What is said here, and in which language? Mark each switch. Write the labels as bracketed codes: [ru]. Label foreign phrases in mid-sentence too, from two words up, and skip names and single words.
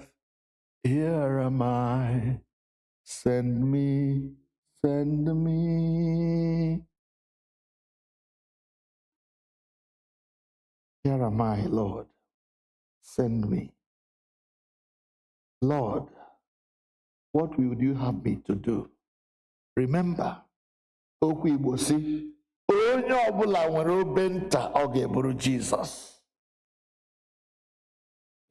[en] Here am I. Send me, send me. Here am I, Lord. Send me. Lord, what would you have me to do? Remember, [ig] okwu Igbo si, onye ọbụla nwere obe nta ọ ga-eburu Jesus.